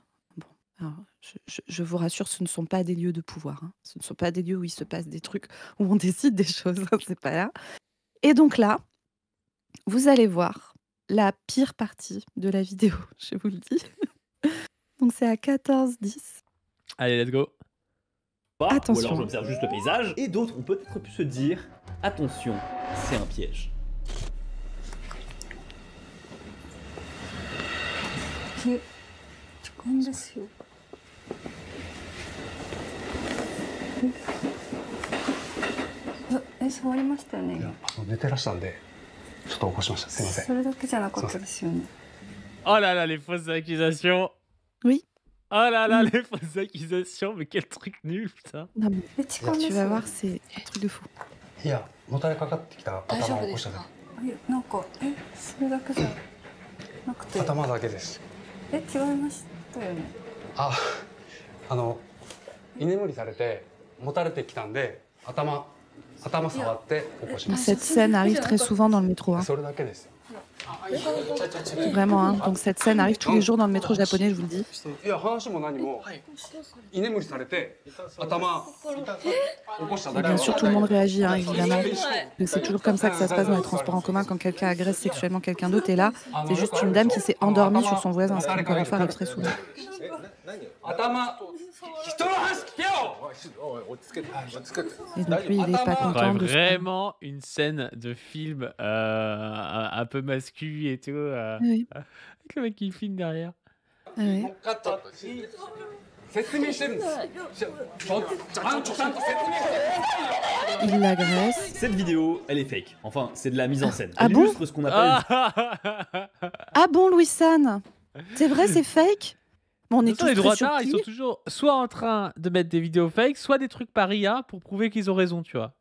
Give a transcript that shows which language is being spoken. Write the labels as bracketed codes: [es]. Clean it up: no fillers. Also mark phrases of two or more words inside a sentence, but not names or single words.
[fr] Bon, alors je vous rassure, ce ne sont pas des lieux de pouvoir, hein. Ce ne sont pas des lieux où il se passe des trucs, où on décide des choses, hein, c'est pas là. Et donc là, vous allez voir la pire partie de la vidéo, je vous le dis. Donc c'est à 14:10. Allez, [en] let's go. [fr] Ou alors Attention. j'observe juste le paysage. Et d'autres ont peut-être pu se dire, attention, c'est un piège. [ja] 時間ですよ。触りましたよね。寝てらしたんでちょっと起こしました。すいません。それだけじゃなかったですよね。 [fr] Oh là là, les fausses accusations. Oui. Oh là là, les fausses accusations. Mais quel truc nul, putain. Non, mais tu vas voir, c'est un truc de fou. [ja] いや、もたれかかってきた頭を起こしただなんかそれだけじゃなくて。け。頭だけです。違いましたよね。居眠りされてもたれてきたんで頭触って起こしまし [fr] Cette scène arrive très souvent dans le métro, [ja] た。 [fr] hein. [ja] それだけですよ。 [fr] Vraiment, hein. Donc cette scène arrive tous les jours dans le métro japonais, je vous le dis. [ja] いや、話も何も居眠りされて頭起こしただ [fr] Et [ja] け。 [fr] bien sûr, tout le monde réagit, hein, évidemment. Mais c'est toujours comme ça que ça se passe dans les transports en commun quand quelqu'un agresse sexuellement quelqu'un d'autre. Et là, c'est juste une dame qui s'est endormie sur son voisin, ce qui, encore une fois, arrive très souvent. [ja] 頭人の話聞けよ。 [fr] Et donc lui, il est pas On content dirait de ce vraiment une scène de film un peu mascu et tout. Oui. Avec le mec qui filme derrière. Ah ouais. [ja] カット。説明してるんです。ちゃんと説明してる。 [fr] Il l'agresse. Cette vidéo, elle est fake. Enfin, c'est de la mise en scène. Ah Elle bon illustre ce qu'on appelle... Ah bon, Louis-San? C'est vrai, c'est fake? Bon, on est tous Les très droitards, ils sont surpris. toujours soit en train de mettre des vidéos fake, soit des trucs par IA pour prouver qu'ils ont raison, tu vois.